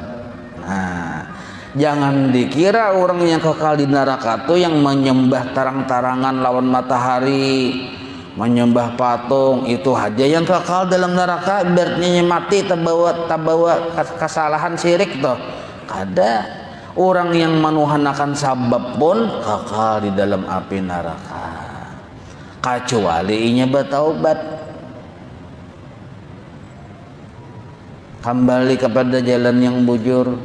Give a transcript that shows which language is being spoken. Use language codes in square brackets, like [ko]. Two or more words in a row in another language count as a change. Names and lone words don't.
[id] Nah, jangan dikira orang yang kekal di neraka itu yang menyembah terang-terangan lawan matahari, menyembah patung, itu aja yang kekal dalam neraka. Berarti mati terbawa kesalahan syirik toh. [bjn] Kada. [id] Orang yang manuhanakan sabab pun kekal di dalam api neraka, kecuali inya bertaubat, kembali kepada jalan yang bujur.